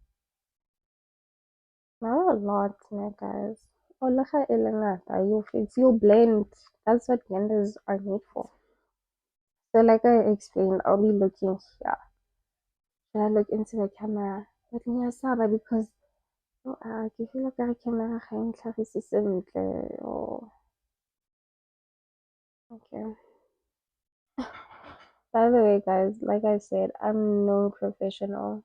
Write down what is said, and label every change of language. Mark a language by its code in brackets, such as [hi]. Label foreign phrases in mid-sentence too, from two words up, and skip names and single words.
[en] Not a lot, guys. Oh, look at Elena. You fix, you blend. That's what blenders are made for. So, like I explained, I'll be looking here. Should I look into the camera? But ngiyasaba because ke feel like the camera [tn] ga e ntlhagise sentle. [en] Oh, okay. By the way, guys, like I said, I'm no professional.